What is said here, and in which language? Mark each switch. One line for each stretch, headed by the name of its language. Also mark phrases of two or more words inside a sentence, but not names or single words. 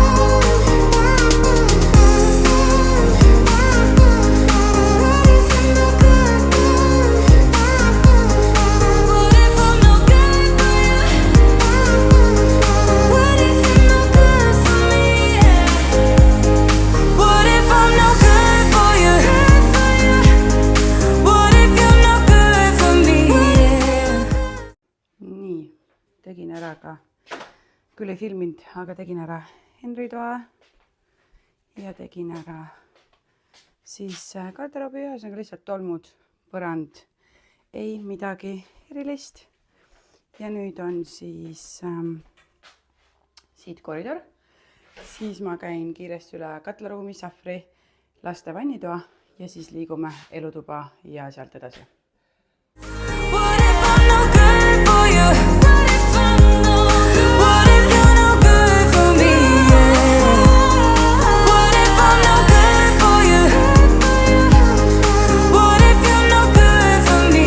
English: What if I'm no good for you? What if you're no good for me? Yeah. What if I'm no good for you? What if you're no good for me? Yeah.
Estonian: Nii, tegin ära ka. Küll ei filminud, aga tegin ära Henri toa ja tegin ära siis garderoobi, ühesõnaga lihtsalt tolmud, põrand, ei midagi erilist. Ja nüüd on siis siit koridor. Siis ma käin kiiresti üle katlaruumi, sahvri, laste vannitoa ja siis liigume elutuba ja sealt edasi.
English: What if I'm no good for you? What if you're no good for me? Yeah. What if I'm no good for you? What if you're no good for me?